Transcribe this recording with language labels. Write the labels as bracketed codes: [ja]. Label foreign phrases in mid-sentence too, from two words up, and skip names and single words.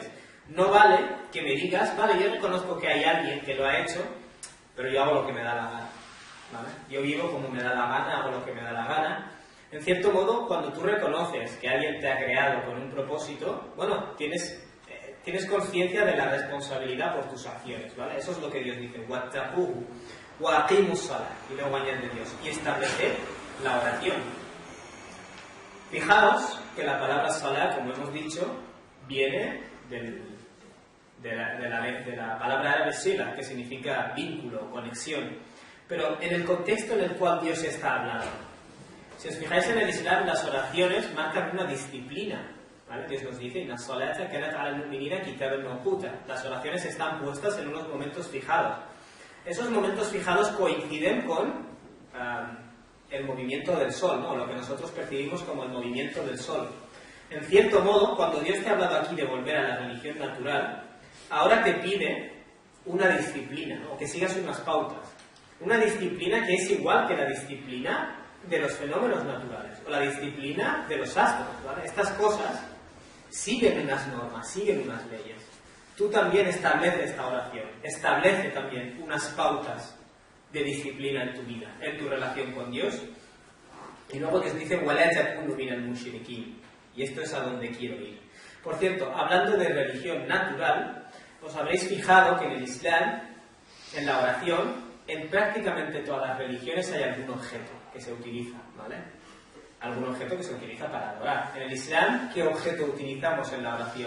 [es] No vale que me digas, vale, yo reconozco que hay alguien que lo ha hecho, pero yo hago lo que me da la gana, ¿vale? Yo vivo como me da la gana, hago lo que me da la gana. En cierto modo, cuando tú reconoces que alguien te ha creado con un propósito, bueno, tienes conciencia de la responsabilidad por tus acciones, ¿vale? Eso es lo que Dios dice, [ar] واتقوه وأقيموا الصلاة, [es] y luego añade Dios, y establecer la oración. Fijaos que la palabra salah, como hemos dicho, viene de la palabra árabe sila, que significa vínculo, conexión. Pero en el contexto en el cual Dios está hablando. Si os fijáis en el Islam, las oraciones marcan una disciplina, ¿vale? Dios nos dice, [ar] إن الصلاة كانت على المؤمنين كتابا موقوتا. [es] Las oraciones están puestas en unos momentos fijados. Esos momentos fijados coinciden con el movimiento del sol, ¿no? Lo que nosotros percibimos como el movimiento del sol. En cierto modo, cuando Dios te ha hablado aquí de volver a la religión natural, ahora te pide una disciplina, ¿no? Que sigas unas pautas. Una disciplina que es igual que la disciplina de los fenómenos naturales o la disciplina de los astros, ¿vale? Estas cosas siguen unas normas, siguen unas leyes. Tú también establece esta oración, establece también unas pautas de disciplina en tu vida, en tu relación con Dios. Y luego Dios dice, [ar] وَلَا تَكُونُوا مِنَ الْمُشْرِكِينَ. [es] Y esto es a donde quiero ir. Por cierto, hablando de religión natural, os habréis fijado que en el Islam, en la oración, en prácticamente todas las religiones hay algún objeto que se utiliza, ¿vale? Algún objeto que se utiliza para adorar. En el Islam, ¿qué objeto utilizamos en la oración?